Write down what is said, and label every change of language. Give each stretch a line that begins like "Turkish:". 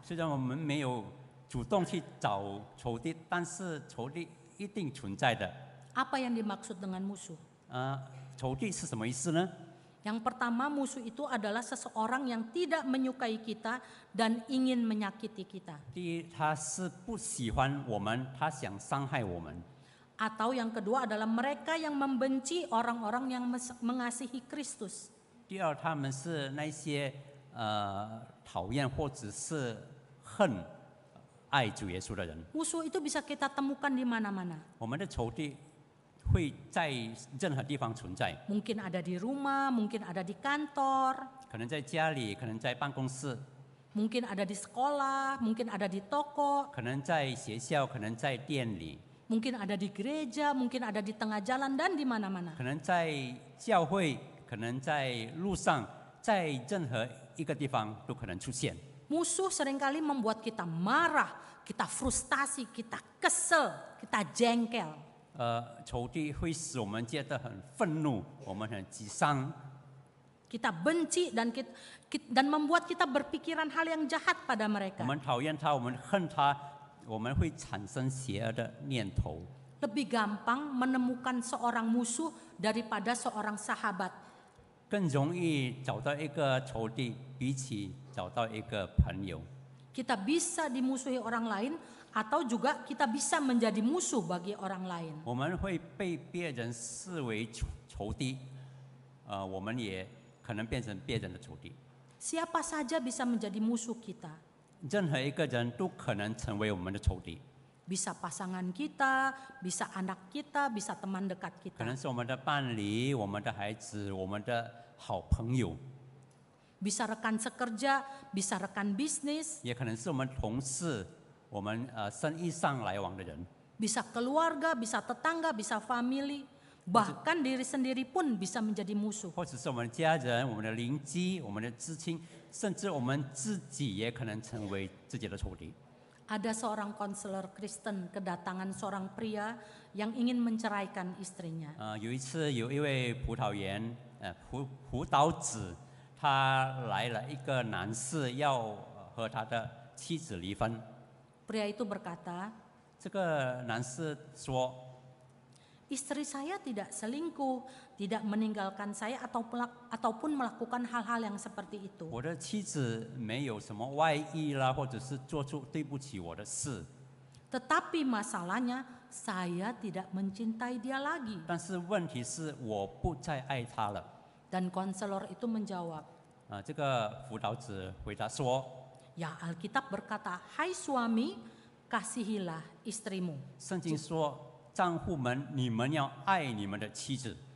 Chinese: 虽然我们没有主动去找仇敌，但是仇敌一定存在的。
Indonesian: Apa yang dimaksud dengan musuh?
Chinese: 仇敌是什么意思呢？
Indonesian: Yang pertama, musuh itu adalah seseorang yang tidak menyukai kita dan ingin menyakiti kita.
Chinese: 第一，他是不喜欢我们，他想伤害我们。
Indonesian: Atau yang kedua adalah mereka yang membenci orang-orang yang mengasihi Kristus.
Chinese: 第二，他们是那些讨厌或者是恨爱主耶稣的人。
Indonesian: Musuh itu bisa kita temukan di mana-mana.
Chinese: 我们的仇敌会在任何地方存在，
Indonesian: Mungkin ada di rumah, mungkin ada di kantor,
Chinese: 可能在家里，可能在办公室，
Indonesian: mungkin ada di sekolah, mungkin ada di toko,
Chinese: 可能在学校，可能在店里，
Indonesian: mungkin ada di gereja, mungkin ada di tengah jalan dan di mana-mana.
Chinese: 可能在教会，可能在路上，在任何一个地方都可能出现。
Indonesian: Musuh seringkali membuat kita marah, kita frustasi, kita kesel, kita jengkel.
Chinese: 仇敌会使我们觉得很愤怒，我们很沮丧，
Indonesian: Kita benci dan membuat kita berpikiran hal yang jahat pada
Chinese: 我
Indonesian: mereka.
Chinese: 们讨厌他，我们恨他，我们会产生邪恶的念头。
Indonesian: Lebih gampang menemukan seorang musuh daripada seorang sahabat.
Chinese: 更容易找到一个仇敌，比起找到一个朋友。
Indonesian: Kita bisa dimusuhi orang lain atau juga kita bisa menjadi musuh bagi orang lain.
Chinese: 我们会被别人视为仇敌，我们也可能变成别人的仇敌。
Indonesian: Siapa saja bisa menjadi musuh kita.
Chinese: 任何一个人都可能成为我们的仇敌，
Indonesian: Bisa pasangan kita, bisa anak kita, bisa teman dekat
Chinese: 可能
Indonesian: kita.
Chinese: 是我们的伴侣、我们的孩子、我们的好朋友，
Indonesian: Bisa rekan sekerja, bisa rekan bisnis,
Chinese: 也可能是我们同事、我们生意上来往的人，
Indonesian: bisa keluarga, bisa tetangga, bisa family. Bahkan diri sendiri pun bisa menjadi musuh.
Chinese: 或者是我们的家人、我们的邻居、我们的至亲，甚至我们自己也可能成为自己的仇敌。
Indonesian: Ada seorang konselor Kristen kedatangan seorang pria yang ingin menceraikan istrinya.
Chinese: 有一次，有一位葡萄园辅导子，他来了一个男士要和他的妻子离婚。
Indonesian: Pria itu berkata,
Chinese: 这个男士说，
Indonesian: istri saya tidak selingkuh, tidak meninggalkan saya ataupun melakukan hal-hal yang seperti itu.
Chinese: 我的妻子没有什么外遇啦，或者是做出对不起我的事，
Indonesian: Tetapi masalahnya saya tidak mencintai dia lagi.
Chinese: 但是问题是我不再爱他了。
Indonesian: Dan konselor itu menjawab,
Chinese: 这个辅导子回答说，
Indonesian: ya Alkitab berkata, hai suami, kasihilah istrimu.
Chinese: 圣经说，丈夫们，你们要爱你们的妻子。